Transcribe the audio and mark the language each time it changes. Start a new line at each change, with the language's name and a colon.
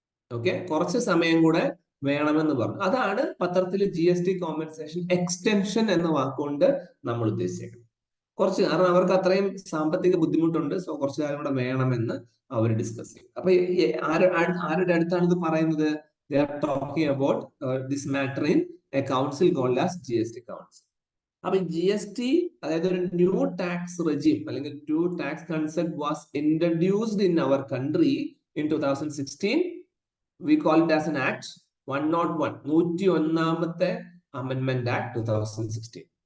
Malayalam: Okay, കുറച്ച് സമയം കൂടെ വേണമെന്ന് പറഞ്ഞു. അതാണ് പത്രത്തിൽ GST കോമ്പൻസേഷൻ എക്സ്റ്റൻഷൻ എന്ന വാക്കുകൊണ്ട് നമ്മൾ ഉദ്ദേശിച്ചേക്കുന്നത്. കുറച്ച്, കാരണം അവർക്ക് അത്രയും സാമ്പത്തിക ബുദ്ധിമുട്ടുണ്ട്. സോ കുറച്ച് കാലം കൂടെ വേണമെന്ന് അവർ ഡിസ്കസ് ചെയ്യും. അപ്പൊ ആരുടെ അടുത്താണ് ഇത് പറയുന്നത്?
English: They are talking about this matter in a council called as GST council.
Malayalam: അപ്പൊ GST, അതായത് ഒരു
English: new tax regime
Malayalam: അല്ലെങ്കിൽ
English: New tax concept was introduced in our country in 2016. We call it as an act 101,
Malayalam: 101ാമത്തെ
English: Amendment act 2016.